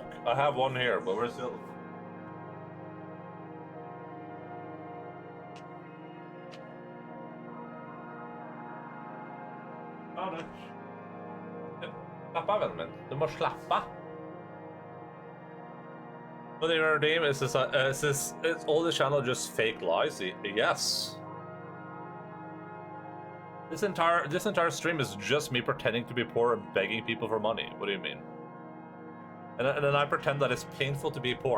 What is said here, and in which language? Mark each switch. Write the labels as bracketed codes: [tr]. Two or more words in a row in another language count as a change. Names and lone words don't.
[en] I have one here, but where's the other? [no] Ja, det. Slapp av, vennen min. Du må slappe av. [en] But in our name, is all the channel just fake lies? Yes. This entire stream is just me pretending to be poor and begging people for money. What do you mean? And then I pretend that it's painful to be poor.